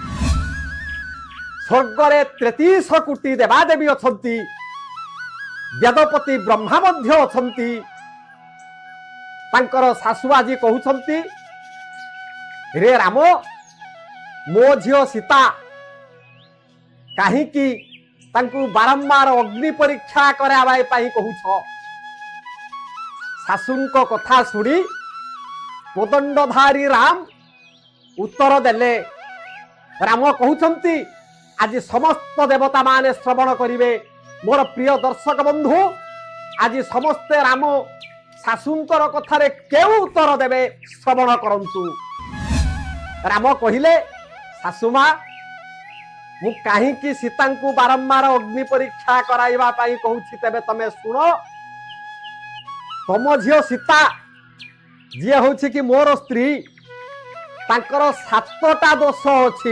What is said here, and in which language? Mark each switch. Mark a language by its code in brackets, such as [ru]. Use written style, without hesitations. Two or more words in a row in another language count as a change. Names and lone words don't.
[or] ସ୍ୱର୍ଗରେ 33 କୋଟି ଦେବାଦେବୀ ଅଛନ୍ତି, ବେଦପତି ବ୍ରହ୍ମା ମଧ୍ୟ ଅଛନ୍ତି। ତାଙ୍କର ସାସୁ ଆଜ କହଉଛନ୍ତି, ରେ ରାମ, ମୋ ଝିଓ ସୀତା କାହିଁକି ତାଙ୍କୁ ବାରମ୍ବାର ଅଗ୍ନି ପରୀକ୍ଷା କରାବାଇ ପାଇ କହୁଛ। ସାସୁଙ୍କ କଥା ଶୁଣି କୋଦଣ୍ଡଧାରୀ ରାମ ଉତ୍ତର ଦେଲେ। ରାମ କହଉଛନ୍ତି, ଆଜ ସମସ୍ତ ଦେବତା ମାନେ ଶ୍ରବଣ କରିବେ। ମୋର ପ୍ରିୟ ଦର୍ଶକ ବନ୍ଧୁ, ଆଜ ସମସ୍ତେ ରାମ ସାସୁଙ୍କର କଥାରେ କେଉ ଉତ୍ତର ଦେବେ ଶ୍ରବଣ କରନ୍ତୁ। ରାମ କହିଲେ, ସାସୁମା, ମୁ କାହିଁକି ସୀତାଙ୍କୁ ବାରମ୍ବାର ଅଗ୍ନି ପରୀକ୍ଷା କରାଇବା ପାଇ କହୁଛି, ତେବେ ତମେ ଶୁଣ। ତମ ଝିଓ ସୀତା ଜୀ ହୋଛି କି ମୋର ସ୍ତ୍ରୀ, ତାଙ୍କର 7ଟା ଦୋଷ ଅଛି।